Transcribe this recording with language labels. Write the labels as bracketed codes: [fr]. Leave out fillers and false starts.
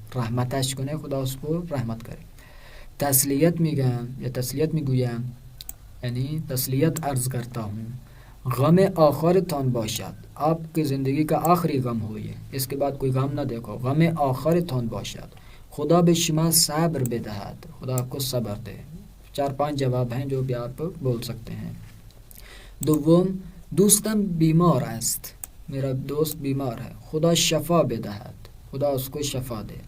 [fa] رحمتش کنه، [ur] خدا اس کو رحمت کرے. [fa] تسلیت میگم یا تسلیت میگویم، یعنی [ur] تسلیت عرض کرتا ہوں. [fa] غم آخرتان باشد، [ur] آپ کی زندگی کا آخری غم ہو یہ، اس کے بعد کوئی غم نہ دیکھو. [fa] غم آخرتان باشد، خدا به شما صبر بدهد، [ur] خدا آپ کو صبر دے. 4-5 جواب ہیں جو بھی آپ بول سکتے ہیں. [fa] دوم، دوستم بیمار است، [ur] میرا دوست بیمار ہے، [fa] خدا شفا بدهد، [ur] خدا اس کو شفا دے.